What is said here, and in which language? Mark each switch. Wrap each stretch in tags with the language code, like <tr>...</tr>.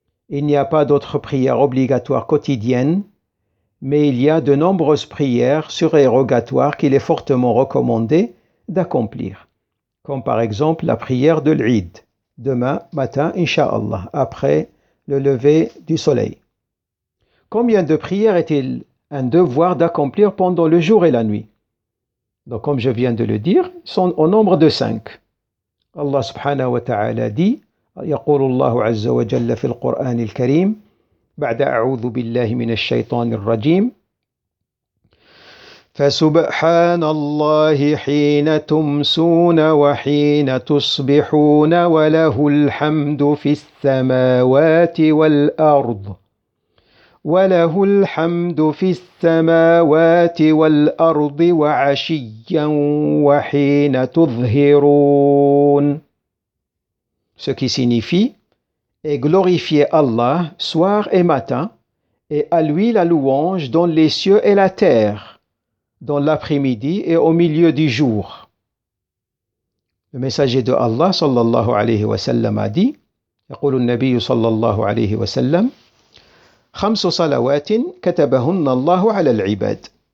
<fr>Il n'y a pas d'autres prières obligatoires quotidiennes, mais il y a de nombreuses prières surérogatoires qu'il est fortement recommandé d'accomplir, comme par exemple la prière de l'Eid, demain matin, Inch'Allah, après le lever du soleil. Combien de prières est-il un devoir d'accomplir pendant le jour et la nuit? Donc, comme je viens de le dire, ils sont au nombre de 5.</fr> <ar>Allah subhanahu wa ta'ala dit يقول الله عز وجل في القرآن الكريم بعد أعوذ بالله من الشيطان الرجيم فسبحان الله حين تمسون وحين تصبحون وله الحمد في السماوات والأرض وله الحمد في السماوات والأرض وعشيا وحين تظهرون.</ar> <fr>Ce qui signifie « Et glorifiez Allah soir et matin, et à lui la louange dans les cieux et la terre, dans l'après-midi et au milieu du jour. » Le messager de Allah sallallahu alayhi wa sallam a dit</fr> <ar>يقول النبي صلى الله عليه وسلم خمس صلوات كتبهن الله على العباد.</ar>